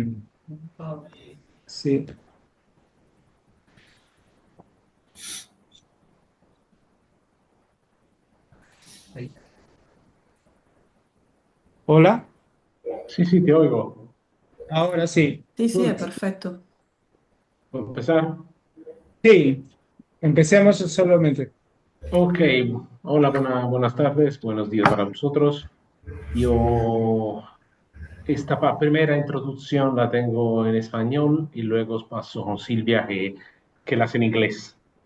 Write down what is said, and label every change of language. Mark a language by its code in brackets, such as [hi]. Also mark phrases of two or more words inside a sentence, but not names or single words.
[es] Sí. Ahí. Hola. Sí, sí, te oigo. Ahora sí. [it] Sì, sì, è Mm, perfetto. [es] ¿Puedo empezar? Sí, empecemos solamente. Ok, hola, buenas tardes, buenos días para vosotros. Yo esta primera introducción la tengo en español y luego os paso con Silvia que la hace en inglés.